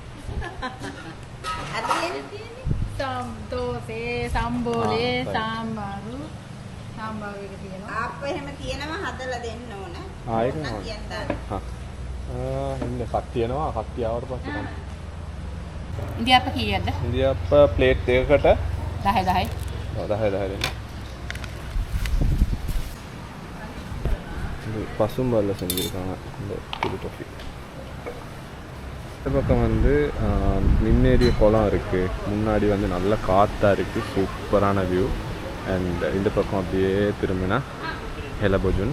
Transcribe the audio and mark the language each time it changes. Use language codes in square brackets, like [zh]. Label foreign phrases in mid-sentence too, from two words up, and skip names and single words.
[si] අද තියෙන්නේ දෝසේ, සම්බෝලේ, සාම්බාරු එක තියෙනවා. ආප්ප එහෙම තියෙනවා, හදලා දෙන්න ඕන. ඒක නේද? ඉන්න කක් තියෙනවා. කක් ආවට පස්සේ තමයි. ඉන්දියාප්ප කීයද? ඉන්දියාප්ප ප්ලේට් එකකට 10. ඔව් 10 දෙන්න. [ta] இது பசும்பாலில் செஞ்சுருக்காங்க இந்த புது காஃபி. இந்த பக்கம் வந்து மின்னேறிய குளம் இருக்குது. முன்னாடி வந்து நல்ல காற்றாக இருக்குது, சூப்பரான வியூ. அண்ட் இந்த பக்கம் அப்படியே திரும்பினா ஹெலபோஜன்.